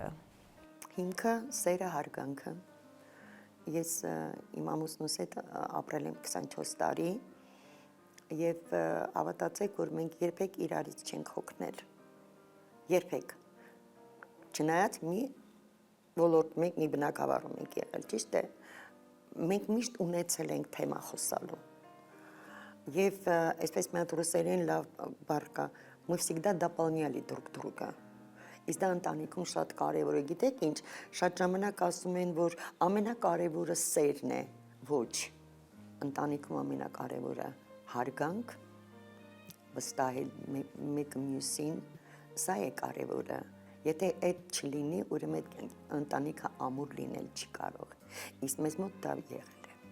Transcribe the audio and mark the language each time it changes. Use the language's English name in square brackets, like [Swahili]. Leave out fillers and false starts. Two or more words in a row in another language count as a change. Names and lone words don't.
[Armenian] Հիմքը սերը, հարգանքը։ Ես իմ ամուսնուս հետ ապրել եմ 24 տարի եւ հավատացեք, որ մենք երբեք իրարից չենք հոգնել։ Երբեք։ Չնայած մի ոլորտ մենք մի բնակավարում ենք եղել, ճիշտ է։ Մենք միշտ ունեցել ենք թեմա խոսալու։ Եվ այսպես մի հատ ռուսերեն լավ բառ կա, [Russian] мы всегда дополняли друг друга։ [Armenian] Իսկ դա ընտանիքում շատ կարևոր է, գիտեք ինչ, շատ ժամանակ ասում են, որ ամենակարևորը սերն է, ոչ։ Ընտանիքում ամենակարևորը հարգանք, վստահել մեկը մյուսին, սա է կարևորը։ Եթե այդ չլինի, ուրեմն այդ ընտանիքը ամուր լինել չի կարող։ Իսկ մեզ մոտ դա եղել է։